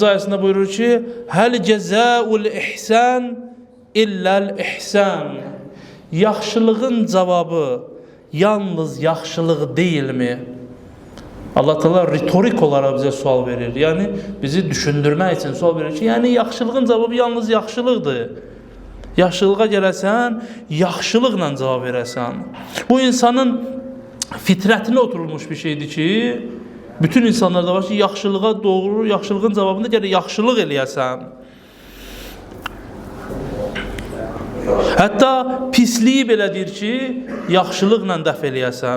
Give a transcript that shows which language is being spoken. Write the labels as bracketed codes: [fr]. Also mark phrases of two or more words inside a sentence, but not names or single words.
[az] ayetinde buyurur ki [ar] هل جزاء الإحسان إلا الإحسان. [az] Yaxşılığın cevabı yalnız yaxşılıq [tr] değil mi? Allah Teala retorik olarak bize sual verir. [az] Yani bizi düşündürmək için sual verir ki yani yaxşılığın cevabı yalnız yaxşılıqdır. Yaxşılığa gələsən, yaxşılıqla cevap verəsən. Bu insanın fitrətine oturulmuş bir şeydir ki bütün insanlarda var ki yaxşılığa doğru, yaxşılığın cevabında gərək yaxşılıq eləyəsən. Hətta pisliyi belə deyir ki yaxşılıqla dəf eləyəsən.